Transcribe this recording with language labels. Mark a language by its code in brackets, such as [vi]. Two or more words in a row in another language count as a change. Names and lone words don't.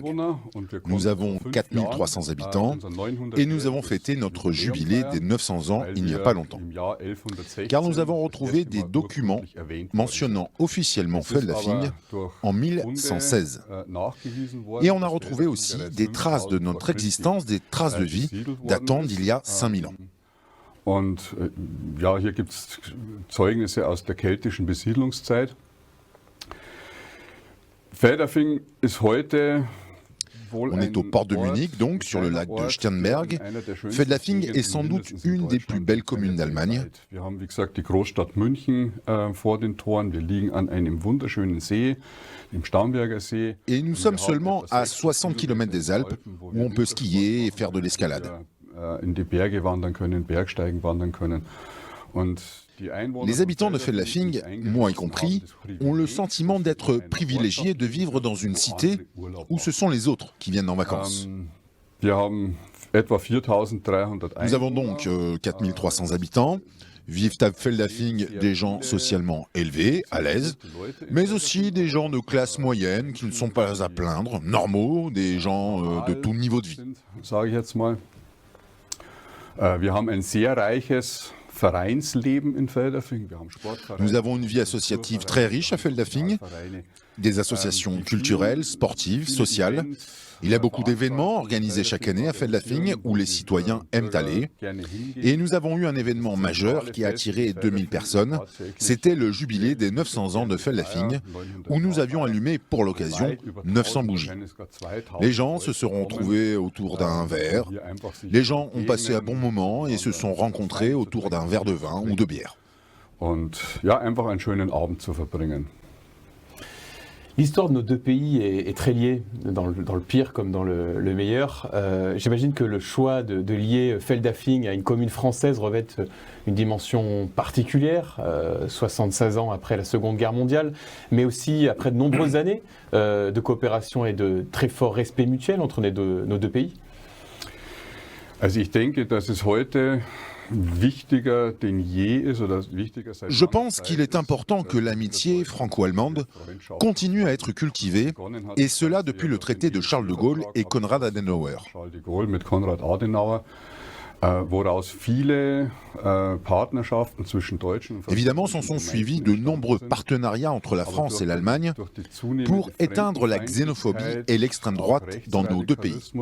[fr] Nous avons 4300 habitants et nous avons fêté notre jubilé des 900 ans il n'y a pas longtemps. Car nous avons retrouvé des documents mentionnant officiellement Feldafing en 1116. Et on a retrouvé aussi des traces de notre existence, des traces de vie datant d'il y a 5000 ans. [de] Und hier gibt es Zeugnisse aus der keltischen Besiedlungszeit. Feldafing ist heute [fr] On est au port de Munich, donc sur le lac de Starnberg. Feldafing est sans doute une des plus belles communes d'Allemagne. [de] Wir haben, wie gesagt, die Großstadt München vor den Toren. Wir liegen an einem wunderschönen See, dem Starnberger See. [fr] Et nous sommes seulement à 60 km des Alpes, où on peut skier et faire de l'escalade. [de] In die Berge wandern können, Bergsteigen wandern können. [fr] Les habitants de Feldafing, moi y compris, ont le sentiment d'être privilégiés de vivre dans une cité où ce sont les autres qui viennent en vacances. Nous avons donc 4300 habitants. Vivent à Feldafing des gens socialement élevés, à l'aise, mais aussi des gens de classe moyenne qui ne sont pas à plaindre, normaux, des gens de tout niveau de vie. [de] Wir haben ein sehr reiches Vereinsleben in Feldafing. [fr] Nous avons une vie associative très riche à Feldafing, des associations culturelles, sportives, sociales. Il y a beaucoup d'événements organisés chaque année à Feldafing où les citoyens aiment aller. Et nous avons eu un événement majeur qui a attiré 2000 personnes. C'était le jubilé des 900 ans de Feldafing où nous avions allumé pour l'occasion 900 bougies. Les gens se seront trouvés autour d'un verre. Les gens ont passé un bon moment et se sont rencontrés autour d'un verre de vin ou de bière. [de] Und ja, einfach einen schönen Abend zu verbringen. [fr] L'histoire de nos deux pays est très liée, dans le pire comme dans le meilleur. J'imagine que le choix de lier Feldafing à une commune française revêt une dimension particulière, 76 ans après la Seconde Guerre mondiale, mais aussi après de nombreuses années de coopération et de très fort respect mutuel entre nos deux pays. [de] Also ich denke, dass es heute [fr] Je pense qu'il est important que l'amitié franco-allemande continue à être cultivée, et cela depuis le traité de Charles de Gaulle et Konrad Adenauer. Évidemment, s'en sont suivis de nombreux partenariats entre la France et l'Allemagne pour éteindre la xénophobie et l'extrême droite dans nos deux pays.